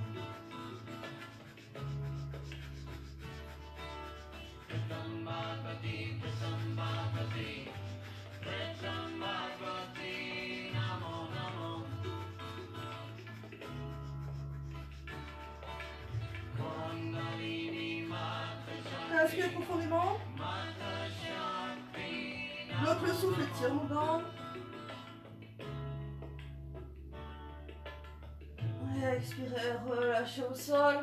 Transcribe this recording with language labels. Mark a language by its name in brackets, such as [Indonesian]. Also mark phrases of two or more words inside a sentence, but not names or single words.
[Punjabi] ਪ੍ਰਿਥਮ ਭਗਵਤੀ ਪ੍ਰਿਥਮ ਭਗਵਤੀ ਪ੍ਰਿਥਮ ਭਗਵਤੀ ਨਮੋ ਨਮੋ. ਕੁੰਡਲਿਨੀ ਮਾਤਾ ਸ਼ਕਤੀ, [French] Inspire profondément. [Punjabi] ਮਾਤਾ ਸ਼ਕਤੀ, [French] Bloque le souffle, tire nos dents. Et expirez, relâchez au sol.